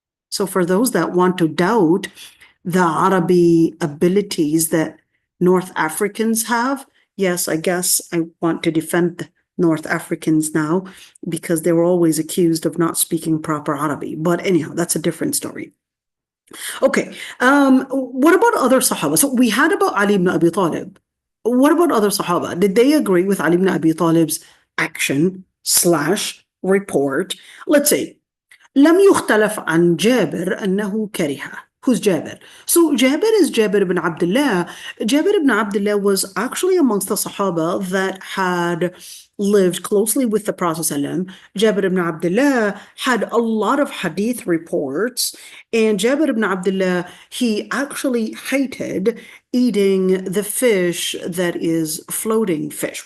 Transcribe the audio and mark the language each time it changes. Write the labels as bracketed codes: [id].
[en] So for those that want to doubt the Arabic abilities that North Africans have, yes, I guess I want to defend North Africans now because they were always accused of not speaking proper Arabic. But anyhow, that's a different story. Okay, what about other Sahaba? So we had about Ali ibn Abi Talib. What about other Sahaba? Did they agree with Ali ibn Abi Talib's action / report? Let's say, [ar] لم يختلف عن جابر أنه كره. [en] Who's Jabir? So Jabir is Jabir ibn Abdullah. Jabir ibn Abdullah was actually amongst the Sahaba that had lived closely with the Prophet ﷺ. Jabir ibn Abdullah had a lot of hadith reports, and Jabir ibn Abdullah, he actually hated eating the fish that is floating fish.